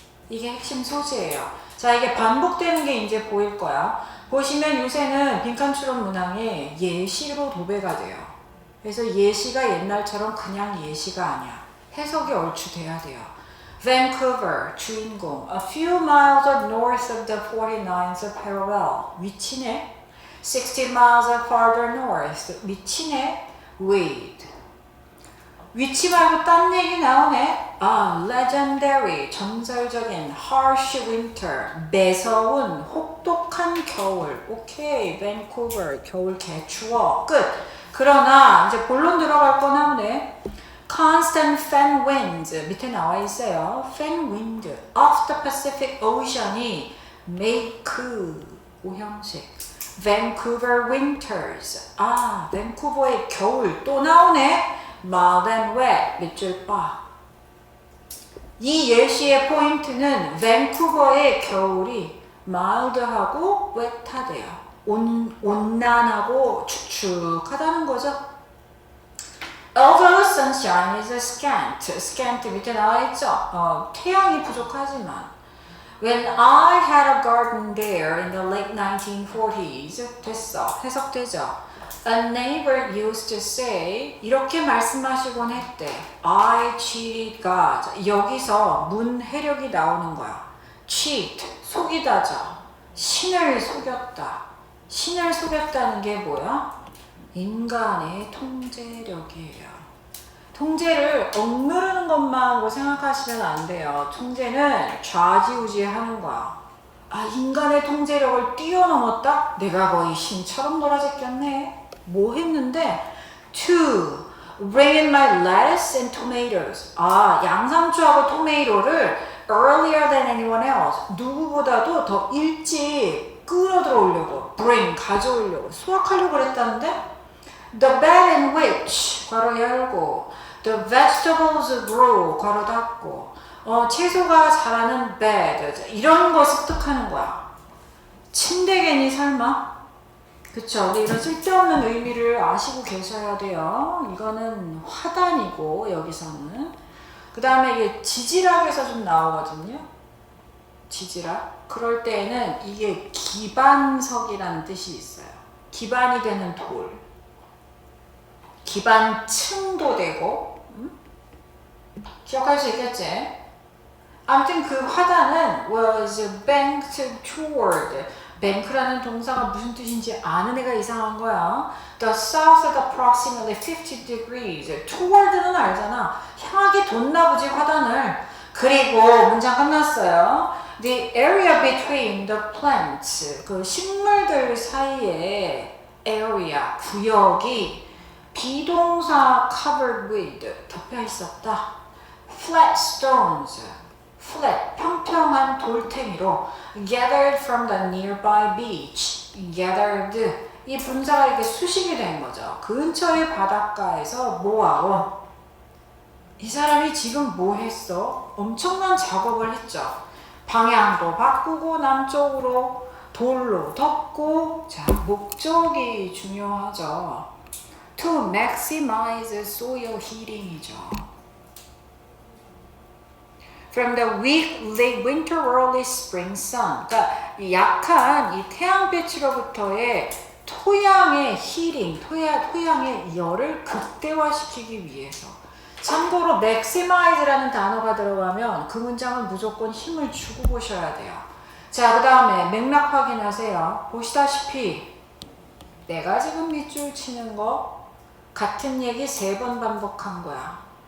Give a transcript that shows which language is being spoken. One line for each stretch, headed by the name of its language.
Korean: 이게 핵심 소재예요. 자, 이게 반복되는 게 이제 보일 거야. 보시면 요새는 빈칸 추론 문항이 예시로 도배가 돼요. 그래서 예시가 옛날처럼 그냥 예시가 아니야. 해석이 얼추돼야 돼요. Vancouver, 주인공.
English: A few miles north of the 49th parallel.
Korean: 위치네.
English: 60 miles farther north.
Korean: 위치네. Wade. 위치 말고 딴 얘기 나오네.
English: Legendary,
Korean: 전설적인
English: harsh winter,
Korean: 매서운, 혹독한 겨울. 오케이, Vancouver, 겨울 개추워. 끝. 그러나 이제 본론 들어갈 거 나오네.
English: Constant fan winds,
Korean: 밑에 나와 있어요.
English: Fan wind of the Pacific Ocean이 make 오형식. Vancouver winters.
Korean: 밴쿠버의 겨울 또 나오네.
English: mild and wet,
Korean: 밑줄 봐. 이 예시의 포인트는 밴쿠버의 겨울이 mild하고 wet하대요. 온난하고 축축하다는 거죠.
English: Although sunshine is scant
Korean: 밑에 나와 있죠. 태양이 부족하지만
English: When I had a garden there in the late 1940s 됐어.
Korean: 해석되죠.
English: A neighbor used to say
Korean: 이렇게 말씀하시곤 했대.
English: I cheated God.
Korean: 여기서 문해력이 나오는 거야. cheat, 속이다죠. 신을 속였다. 신을 속였다는 게 뭐야? 인간의 통제력이에요. 통제를 억누르는 것만 생각하시면 안 돼요. 통제는 좌지우지하는 거야. 인간의 통제력을 뛰어넘었다? 내가 거의 신처럼 놀아제꼈네. 뭐 했는데?
English: To bring in my lettuce and tomatoes.
Korean: 양상추하고 토메이토를
English: earlier than anyone else.
Korean: 누구보다도 더 일찍 끌어들어오려고. bring, 가져오려고. 수확하려고 그랬다는데?
English: The bed in which,
Korean: 괄호 열고,
English: the vegetables grow,
Korean: 괄호 닫고, 채소가 자라는 bed, 이런 거 습득하는 거야. 침대겠니 설마? 그쵸? 근데 이런 쓸데없는 의미를 아시고 계셔야 돼요. 이거는 화단이고 여기서는. 그 다음에 이게 지지락에서 좀 나오거든요. 지지락. 그럴 때에는 이게 기반석이라는 뜻이 있어요. 기반이 되는 돌. 기반층도 되고. 기억할 수 있겠지? 아무튼 그 화단은
English: was banked toward.
Korean: bank라는 동사가 무슨 뜻인지 아는 애가 이상한 거야.
English: The south at approximately 50 degrees.
Korean: toward는 알잖아. 향하게 뒀나 보지 화단을. 그리고 문장 끝났어요.
English: The area between the plants.
Korean: 그 식물들 사이에 area, 구역이 비동사
English: covered with,
Korean: 덮여 있었다.
English: Flat stones.
Korean: flat, 평평한 돌탱이로
English: gathered from the nearby beach.
Korean: gathered, 이 분사가 이렇게 수식이 된 거죠. 근처의 바닷가에서 모아온. 이 사람이 지금 뭐 했어? 엄청난 작업을 했죠. 방향도 바꾸고 남쪽으로 돌로 덮고. 자, 목적이 중요하죠.
English: To maximize soil heating이죠. From the weak late winter early spring sun.
Korean: 그러니까 약한 이 태양빛으로부터의 토양의 힐링, 토양의 열을 극대화시키기 위해서. 참고로 maximize라는 단어가 들어가면 그 문장은 무조건 힘을 주고 보셔야 돼요. 자, 그 다음에 맥락 확인하세요. 보시다시피 내가 지금 밑줄 치는 거 같은 얘기 3번 반복한 거야.